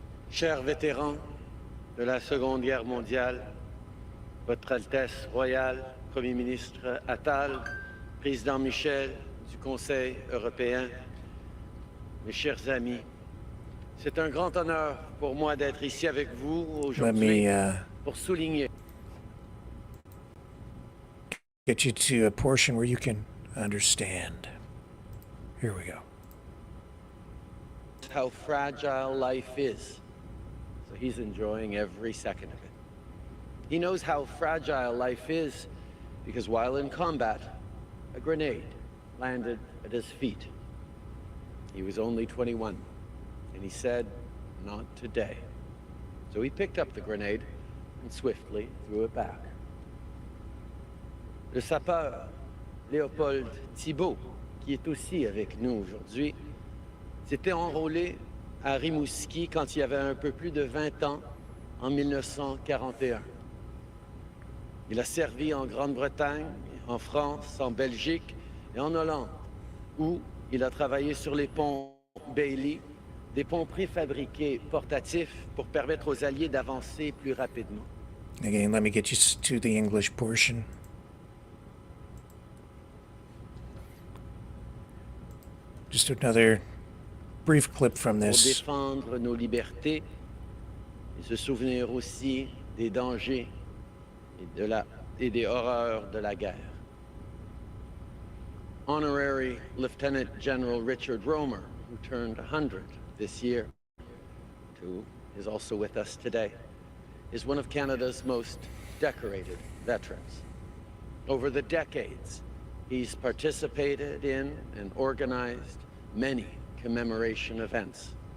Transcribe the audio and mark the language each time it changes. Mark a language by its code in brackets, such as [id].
[fr] Chers vétérans de la Seconde Guerre mondiale, Votre Altesse royale, Premier ministre Attal, Président Michel du Conseil européen, mes chers amis, c'est un grand honneur pour moi d'être ici avec vous aujourd'hui pour souligner. [en] Get you to a portion where you can understand. Here we go. How fragile life is. So he's enjoying every second of it. He knows how fragile life is because while in combat, a grenade landed at his feet. He was only 21, and he said, "Not today." So he picked up the grenade and swiftly threw it back. [fr] Le sapeur Léopold Thibault, qui est aussi avec nous aujourd'hui, s'était enrôlé à Rimouski quand il avait un peu plus de 20 ans, en 1941. Il a servi en Grande-Bretagne, en France, en Belgique et en Hollande, où il a travaillé sur les ponts Bailey, des ponts préfabriqués portatifs pour permettre aux Alliés d'avancer plus rapidement. [en] Again, let me get you to the English portion. Just another brief clip from [fr] Pour [en] this. [fr] défendre nos libertés et se souvenir aussi des dangers et des horreurs de la guerre. [en] Honorary Lieutenant General Richard Romer, who turned 100 this year, who is also with us today, is one of Canada's most decorated veterans. Over the decades, he's participated in and organized many commemoration events.